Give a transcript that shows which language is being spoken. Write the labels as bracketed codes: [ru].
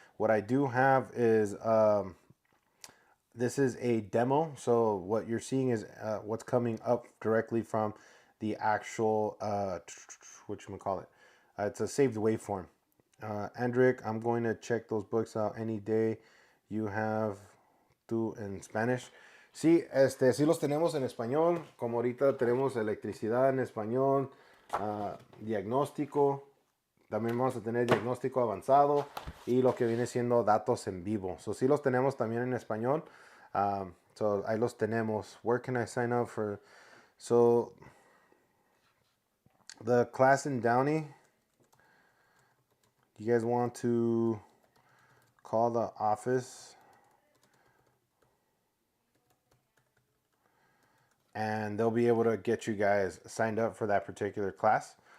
[en] What I do have is this is a demo. So, what you're seeing is what's coming up directly from the actual, what you call it? It's a saved waveform. Andric, I'm going to check those books out any day you have tú en Spanish. [es] Sí, sí los tenemos en español, como ahorita tenemos electricidad en español, diagnóstico, también vamos a tener diagnóstico avanzado y lo que viene siendo datos en vivo. So, sí los tenemos también en español. [en] So, [es] ahí los tenemos. [en] Where can I sign up for? So, the class in Downey, you guys want to call the office and they'll be able to get you guys signed up for that particular class.